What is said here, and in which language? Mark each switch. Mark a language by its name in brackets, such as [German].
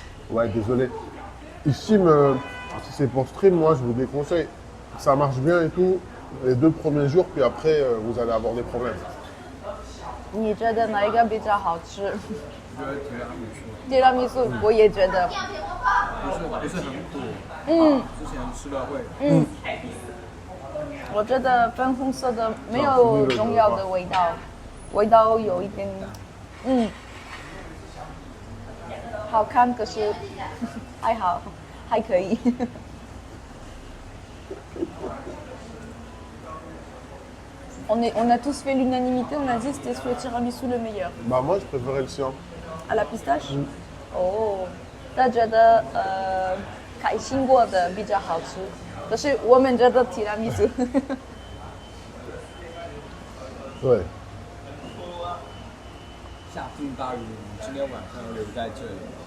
[French] Ouais, désolé. Ici, si c'est pour stream, moi, je vous déconseille. Ça marche bien et tout, les 2 premiers jours, puis après, vous allez avoir des problèmes. [Chinese] 你觉得哪一个比较好吃？我觉得提拉米苏，我也觉得。不是很苦。之前吃了会。我觉得粉红色的没有中药的味道，味道有一点，好看，可是还好，还可以。 [French] On a tous fait l'unanimité, on a dit que c'était le tiramisu le meilleur. Bah moi, je préférais le sien. À la pistache? [Chinese] 哦，他觉得开心果的比较好吃，可是我们觉得提拉米苏。对。下这么大雨，你今天晚上留在这里。